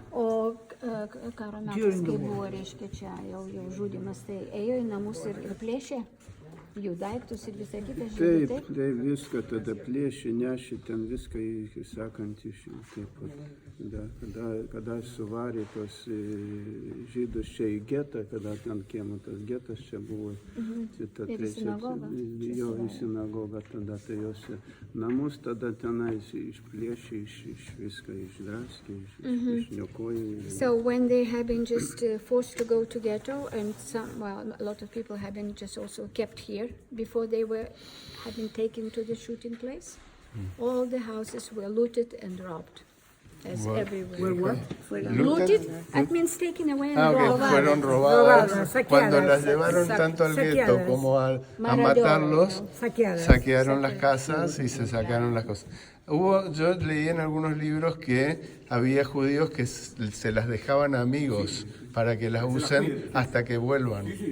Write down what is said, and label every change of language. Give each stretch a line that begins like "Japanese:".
Lithuanian: O karo metais, kai buvo, reiškia, čia jau žudymas, tai ėjo į namus ir plėšė jų daiktus ir visą kitą žydų, Taip, viską tada plėšė, nešė ten viską, sakant, taip pat, kada suvarė tos žydus čia į getą, kada ten kiemo tas getas čia buvo, ta trečia, jo į sinagogą, tada tai jos namus, tada tenais išplėšė, viską išdraskė, išniokojo.
English: So when they have been just forced to go to ghetto, and a lot of people have been just also kept here before they had been taken to the shooting place, all the houses were looted and robbed, as everywhere. Looted, that means taken away and robbed.
Spanish: Fueron robadas. Cuando las llevaron tanto al gueto como a matarlos, saquearon las casas y se sacaron las cosas. Yo leí en algunos libros que había judíos que se las dejaban a amigos para que las usen hasta que vuelvan.